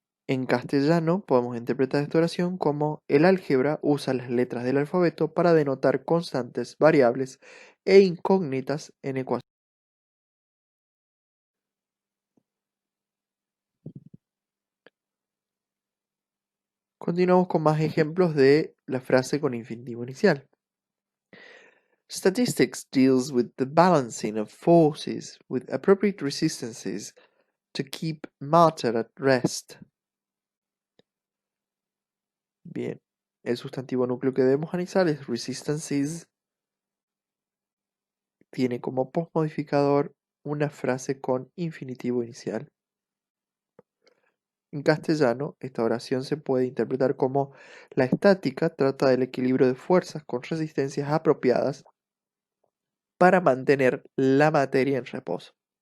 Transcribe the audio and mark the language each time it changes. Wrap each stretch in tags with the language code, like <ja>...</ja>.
<es>En castellano podemos interpretar esta oración como el álgebra usa las letras del alfabeto para denotar constantes, variables e incógnitas en ecuaciones. Continuamos con más ejemplos de la frase con infinitivo inicial.</es> <en>Statistics deals with the balancing of forces with appropriate resistances to keep matter at rest.</en> <es>Bien, el sustantivo núcleo que debemos analizar es resistances. Tiene como postmodificador una frase con infinitivo inicial. En castellano, esta oración se puede interpretar como la estática trata del equilibrio de fuerzas con resistencias apropiadas para mantener la materia en reposo.</es>